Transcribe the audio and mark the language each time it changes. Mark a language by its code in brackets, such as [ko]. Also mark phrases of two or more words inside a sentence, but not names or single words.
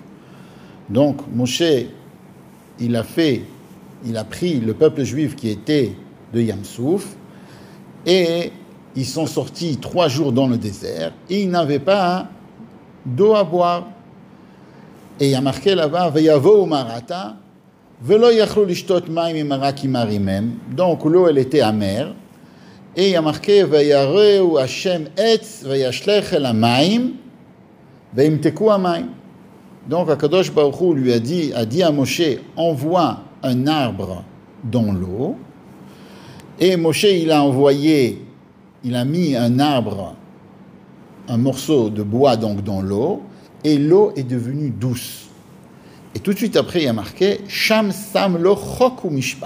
[fr] Donc Moshe, il a pris le peuple juif qui était de [he] ים סוף, [fr] et ils sont sortis 3 jours dans le désert, et ils n'avaient pas d'eau à boire. Et il y a marqué là-bas, [he] ויבאו מרתה ולא יכלו לשתות מים ממרה כי מרים הם. [fr] Donc l'eau elle était amère. Et il y a marqué, [he] ויורהו השם עץ וישלך אל המים וימתקו המים. [fr] Donc [he] הקדוש ברוך הוא [fr] lui a dit à Moshe, envoie un arbre dans l'eau. Et Moshe il a mis un arbre, un morceau de bois donc dans l'eau, et l'eau est devenue douce. Et tout de suite après, il y a marqué [he] שם שם לו חק ומשפט.